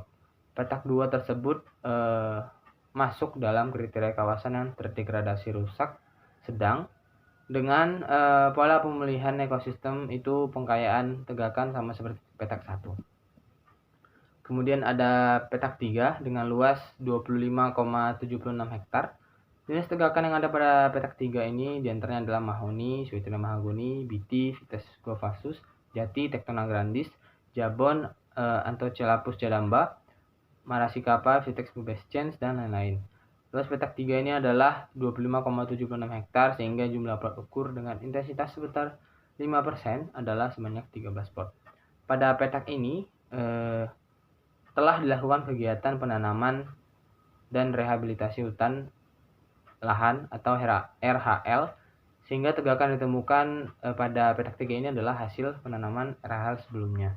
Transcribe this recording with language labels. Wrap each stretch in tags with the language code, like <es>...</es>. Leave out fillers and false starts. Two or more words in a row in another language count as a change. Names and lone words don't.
<id>Petak 2 tersebut masuk dalam kriteria kawasan yang terdegradasi rusak sedang dengan pola pemulihan ekosistem itu pengkayaan tegakan sama seperti petak 1. Kemudian ada petak 3 dengan luas 25,76 hektar. Jenis tegakan yang ada pada petak 3 ini diantaranya adalah Mahoni, Suetena mahagoni, Biti, Vitis guavasus, Jati, Tectona grandis, Jabon, Anthocerapus cadamba, Maracicapa, Vitex pubescens, dan lain-lain. Luas petak 3 ini adalah 25,76 hektar sehingga jumlah plot ukur dengan intensitas sebesar 5% adalah sebanyak 13 plot. Pada petak ini telah dilakukan kegiatan penanaman dan rehabilitasi hutan lahan atau RHL sehingga tegakan ditemukan pada petak 3 ini adalah hasil penanaman RHL sebelumnya.</id>